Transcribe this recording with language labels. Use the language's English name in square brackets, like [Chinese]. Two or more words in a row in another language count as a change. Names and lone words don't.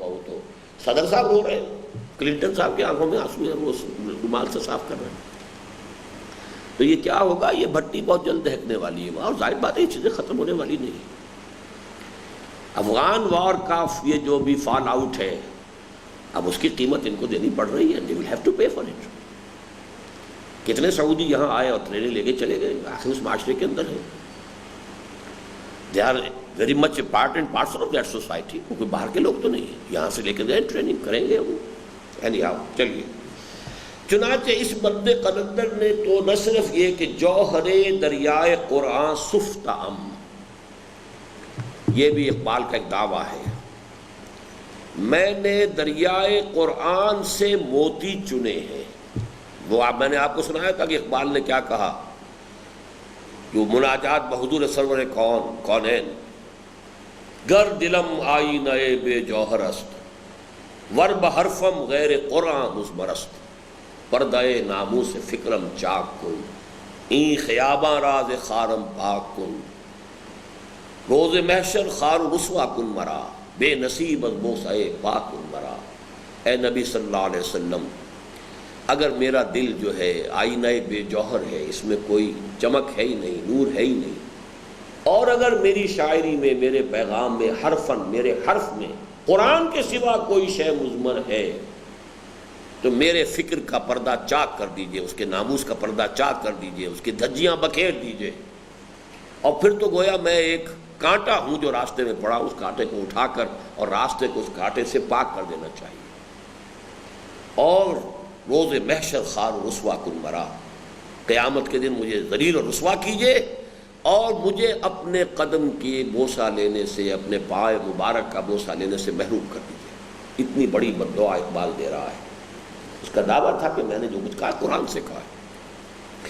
[Urdu] وہ تو صدر صاحب رو رہے ہیں، کلنٹن صاحب کی آنکھوں میں آنسو ہیں، وہ رومال سے صاف کر رہے ہیں. تو یہ کیا ہوگا؟ یہ بھٹی بہت جلد دہکنے والی ہے اور ظاہر بات ہے یہ چیزیں ختم ہونے والی نہیں. [English] Afghan war [Urdu] کا یہ جو بھی [English] fall out [Urdu] ہے اب اس کی قیمت ان کو دینی پڑ رہی ہے. [English] they will have to pay for it. [Urdu] کتنے سعودی یہاں آئے اور ٹریننگ لے کے چلے گئے، آخر اس معاشرے کے اندر ہے. [English] they are very much a part and parcel of that society. [Urdu] کوئی باہر کے لوگ تو نہیں ہیں، یہاں سے لے کے گئے ٹریننگ کریں گے وہ. anyhow چلیے. چنانچہ اس بند قلندر نے تو نہ صرف یہ کہ [Persian] جوہر دریائے قرآن سفتم، [Urdu] یہ بھی اقبال کا ایک دعویٰ ہے، میں نے دریائے قرآن سے موتی چنے ہیں. وہ میں نے آپ کو سنایا تھا کہ اقبال نے کیا کہا، جو مناجات بحضور سرور کونین، [Persian] گر دلم آئینہ بے جوہر است، ور بحرفم غیر قرآن مزمرست، پردہ ناموس فکرم چاک کن، این خیاباں راز خارم پاک کن، روز محشر خار رسوا کن مرا، بے نصیب از بوسہ پاک کن مرا. [Urdu] اے نبی صلی اللہ علیہ وسلم، اگر میرا دل جو ہے آئینہ بے جوہر ہے، اس میں کوئی چمک ہے ہی نہیں، نور ہے ہی نہیں، اور اگر میری شاعری میں، میرے پیغام میں، حرفن میرے حرف میں قرآن کے سوا کوئی شے مضمر ہے تو میرے فکر کا پردہ چاک کر دیجئے، اس کے ناموس کا پردہ چاک کر دیجئے، اس کی دھجیاں بکھیر دیجئے. اور پھر تو گویا میں ایک کانٹا ہوں جو راستے میں پڑا، اس کانٹے کو اٹھا کر اور راستے کو اس کانٹے سے پاک کر دینا چاہیے. [Persian] اور روز محشر خار و رسوا کن مرا، [Urdu] قیامت کے دن مجھے ذلیل اور رسوا کیجئے اور مجھے اپنے قدم کی بوسہ لینے سے، اپنے پائے مبارک کا بوسہ لینے سے محروم کر دیجئے. اتنی بڑی بددعا اقبال دے رہا ہے. اس کا دعویٰ تھا کہ میں نے جو کچھ کہا قرآن سے کہا ہے.